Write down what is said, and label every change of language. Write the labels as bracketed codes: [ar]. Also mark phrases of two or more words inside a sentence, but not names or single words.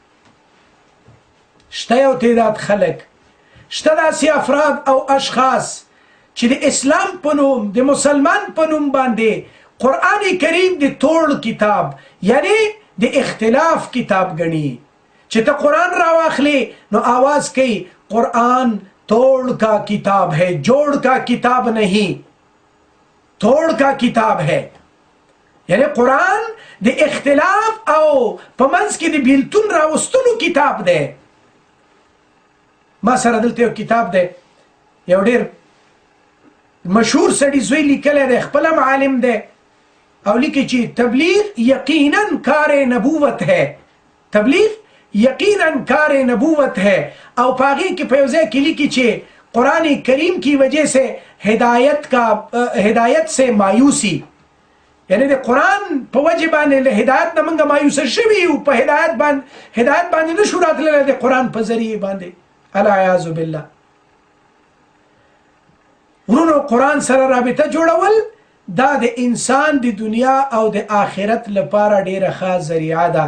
[ps] شته یو تعداد خلک، شته داسې افراد او اشخاص چې د اسلام په نوم، د مسلمان په نوم باندې قرآن کریم د توړ کتاب یعنی د اختلاف کتاب گنی. چې ته قرآن را واخلې نو آواز کوي [ur] قرآن توڑ کا کتاب ہے، جوڑ کا کتاب نہیں، توڑ کا کتاب ہے. [ps] یعنی قرآن د اختلاف او په منځ کې د بیلتون راوستلو کتاب دی. ما سره دلته یو کتاب دی، یو ډېر مشهور سړي زوی لیکلی دی، خپل هم عالم دی او لیکي چې [ur] تبلیغ یقینا کار نبوت ہے، تبلیغ یقینا کار نبوت ہے. [ps] او پاغی کې په یو ځای کې لیکي چې [ur] قرآن کریم کی وجہ سے ہدایت سے مایوسی، [ps] یعنی د قرآن په وجه باندې له هدایت نه موږ مایوسه شوي یو، په هدایت باندې نشو راتللی د قرآن په ذریعې باندې، [ar] العیاذ بالله. [ps] ورونو قرآن سره رابطه جوړول دا د انسان د دنیا او د آخرت لپاره ډیره ښه ذریعه ده.